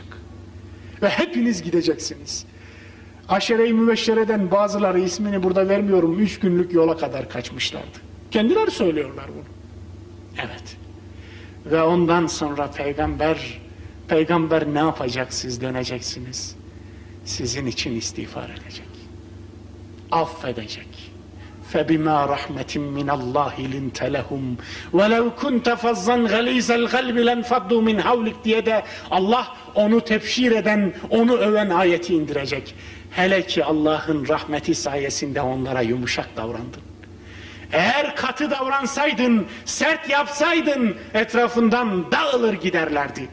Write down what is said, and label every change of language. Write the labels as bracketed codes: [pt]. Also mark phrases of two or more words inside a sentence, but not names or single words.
[tr] Ve hepiniz gideceksiniz. Aşere-i Mübeşşere'den bazıları, ismini burada vermiyorum, 3 günlük yola kadar kaçmışlardı. Kendileri söylüyorlar bunu. Evet. Ve ondan sonra peygamber ne yapacak, siz döneceksiniz. Sizin için istiğfar edecek. Affedecek. [ar] فَبِمَا رَحْمَةٍ مِّنَ اللّٰهِ لِنْتَ لَهُمْ وَلَوْ كُنْتَ فَظًّا غَلِيظَ الْقَلْبِ لَنْفَضُّوا مِنْ حَوْلِكَ [tr] diye de Allah onu tebşir eden, onu öven ayeti indirecek. Hele ki Allah'ın rahmeti sayesinde onlara yumuşak davrandın. Eğer katı davransaydın, sert yapsaydın etrafından dağılır giderlerdi.